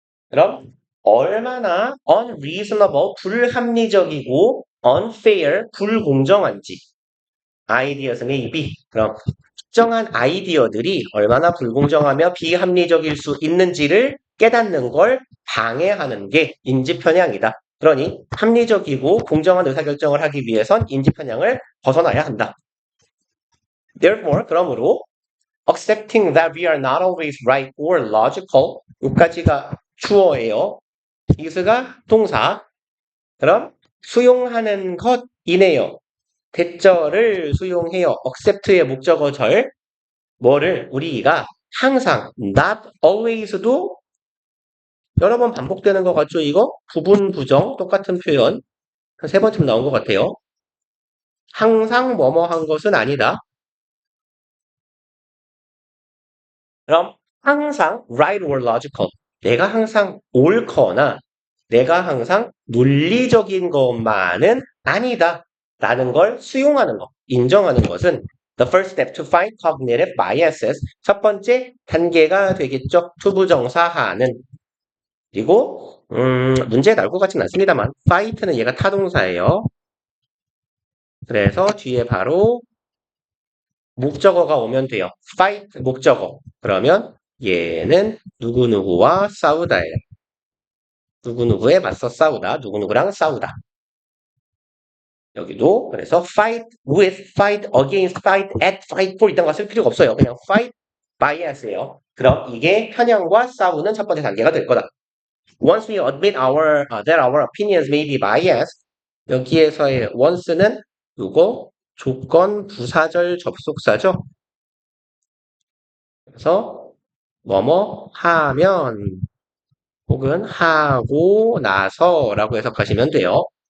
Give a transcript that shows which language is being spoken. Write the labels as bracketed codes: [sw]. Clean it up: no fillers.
[ko] 그럼 얼마나 unreasonable, 불합리적이고 unfair, 불공정한지 [en] ideas may be. [ko] 그럼 특정한 아이디어들이 얼마나 불공정하며 비합리적일 수 있는지를 깨닫는 걸 방해하는 게 인지편향이다. 그러니 합리적이고 공정한 의사결정을 하기 위해선 인지편향을 벗어나야 한다. [en] Therefore, [ko] 그러므로 [en] accepting that we are not always right or logical [ko] 여기까지가 주어예요. is가 동사. 그럼 수용하는 것이네요. 대절을 수용해요. accept의 목적어절 뭐를 우리가 항상 [en] not always [ko] 도 여러 번 반복되는 것 같죠? 이거 부분 부정 똑같은 표현 한 세 번쯤 나온 것 같아요. 항상 뭐뭐 한 것은 아니다. 그럼 항상 [en] right or logical. [ko] 내가 항상 옳거나 내가 항상 논리적인 것만은 아니다. 라는 걸 수용하는 것, 인정하는 것은 [en] the first step to find cognitive biases. [ko] 첫 번째 단계가 되겠죠. 투부정사하는. 그리고 문제에 나올 것 같지는 않습니다만 fight는 얘가 타동사예요. 그래서 뒤에 바로 목적어가 오면 돼요. fight 목적어. 그러면 얘는 누구누구와 싸우다예요. 누구누구에 맞서 싸우다. 누구누구랑 싸우다. 여기도 그래서 [en] fight with, fight against, fight at, fight for [ko] 이딴 거 쓸 필요가 없어요. 그냥 [en] fight bias [ko] 예요. 그럼 이게 편향과 싸우는 첫 번째 단계가 될 거다. [en] Once we admit that our opinions may be biased, [ko] 여기에서의 once는 이거 조건 부사절 접속사죠. 그래서 뭐뭐 하면 혹은 하고 나서라고 해석하시면 돼요.